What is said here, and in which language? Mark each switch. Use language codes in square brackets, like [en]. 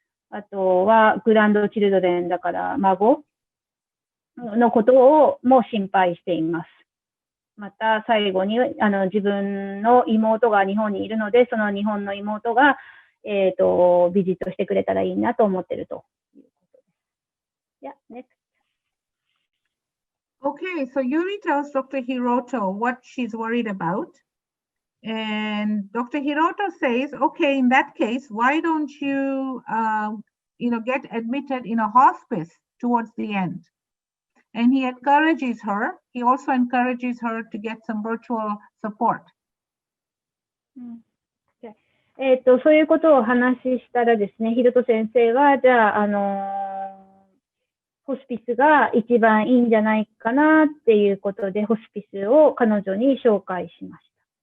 [ja] あとは、グランドチルドレンだから孫のことをも心配しています。また最後に自分の妹が日本にいるので、その日本の妹が、ビジットしてくれたらいいなと思っているということです。 [en] Yeah, next. Okay, so Yuri tells Dr. Hiroto what she's worried about. And Dr. Hiroto says, okay, in that case, why don't you, get admitted in a hospice towards the end? And he encourages her. He also encourages her to get some virtual support. [ja] そういうことをお話ししたらですね、ヒロト先生は、じゃあ、ホスピスが一番いいんじゃないかなっていうことで、ホスピスを彼女に紹介しました。